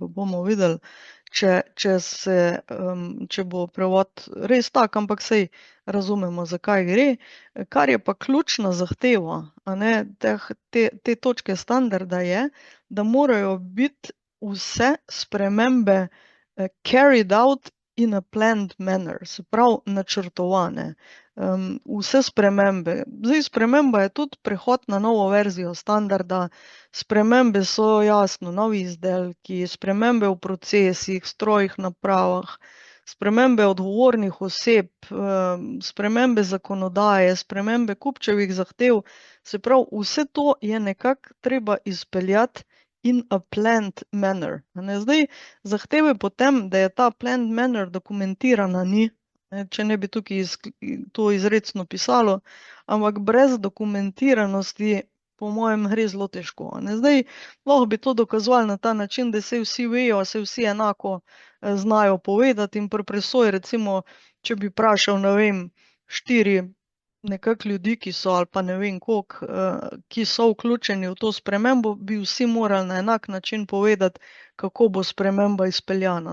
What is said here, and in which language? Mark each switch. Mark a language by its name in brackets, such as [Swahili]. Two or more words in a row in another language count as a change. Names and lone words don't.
[Slovenian] Bomo videli, če bo prevod res tak, ampak sej razumemo, zakaj gre. Kar je pa ključna zahteva, a ne, te točke standarda je, da morajo biti vse spremembe [English] carried out in a planned manner, [Slovenian] se pravi načrtovane. Vse spremembe. Zdaj, sprememba je tudi prehod na novo verzijo standarda, spremembe so jasno, novi izdelki, spremembe v procesih, strojih, napravah, spremembe odgovornih oseb, spremembe zakonodaje, spremembe kupčevih zahtev, se pravi, vse to je nekako treba izpeljati [English] in a planned manner. [Slovenian] Zdaj, zahteve potem, da je ta [English] planned manner [Slovenian] dokumentirana, ni, če ne bi tukaj to izrecno pisalo, ampak brez dokumentiranosti po mojem gre zelo težko. Zdaj, lahko bi to dokazovali na ta način, da se vsi vejo, se vsi enako znajo povedati in pri presoji, recimo, če bi vprašal, ne vem, 4 nekako ljudi, ki so ali pa ne vem koliko, ki so vključeni v to spremembo, bi vsi morali na enak način povedati, kako bo sprememba izpeljana.